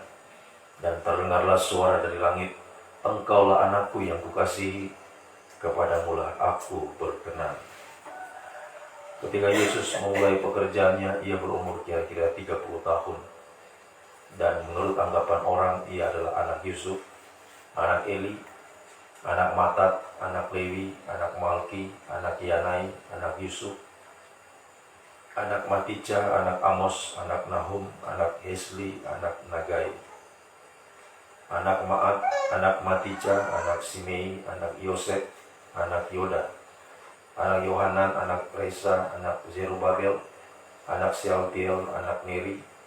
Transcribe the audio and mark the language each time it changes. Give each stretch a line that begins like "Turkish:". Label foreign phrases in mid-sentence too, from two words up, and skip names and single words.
Indonesian: Dan terdengarlah suara dari langit, Engkaulah anakku yang kukasihi, kepadamulah aku berkenan. Ketika Yesus memulai pekerjaannya, ia berumur kira-kira 30 tahun. Dan menurut anggapan orang, ia adalah anak Yusuf, anak Eli, anak Matat, anak Lewi, anak Malki, anak Yanai, anak Yusuf, anak Matija, anak Amos, anak Nahum, anak Hesli, anak Nagai, anak Maat, anak Matija, anak Simei, anak Yosef, anak Yoda, anak Yohanan, anak Resa, anak Zerubabel, anak Sealtiel, anak Neri,